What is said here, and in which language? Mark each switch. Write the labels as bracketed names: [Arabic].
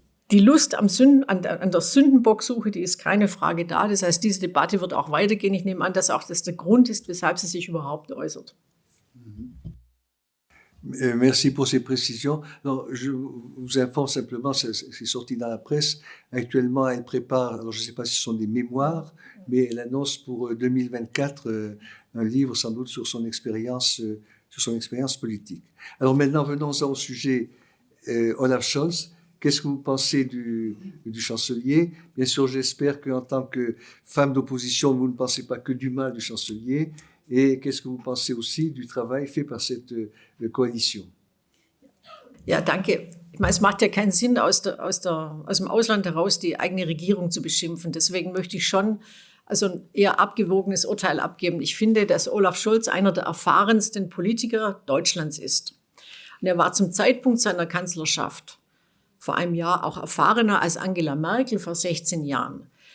[German] Die Lust an der Sündenbocksuche, die ist keine Frage da. Das heißt, diese Debatte wird auch weitergehen. Ich nehme an, dass auch das der Grund ist, weshalb sie sich überhaupt äußert. [French] Merci pour ces précisions. Non, je vous informe simplement, c'est sorti dans la presse. Actuellement, elle prépare, alors je ne sais pas si ce sont des mémoires, mais elle annonce pour 2024 un livre sans doute sur son expérience politique. Alors maintenant, venons-en au sujet Olaf Scholz. Qu'est-ce que vous pensez du chancelier? Bien sûr, j'espère qu'en tant que femme d'opposition, vous ne pensez pas que du mal du chancelier. Et qu'est-ce que vous pensez aussi du travail fait par cette Koalition? [German] Ja, danke. Ich meine, es macht ja keinen Sinn, aus dem Ausland heraus die eigene Regierung zu beschimpfen. Deswegen möchte ich schon ein eher abgewogenes Urteil abgeben. Ich finde, dass Olaf Scholz einer der erfahrensten Politiker Deutschlands ist. Und er war zum Zeitpunkt seiner Kanzlerschaft vor einem Jahr auch erfahrener als Angela Merkel vor 16 Jahren.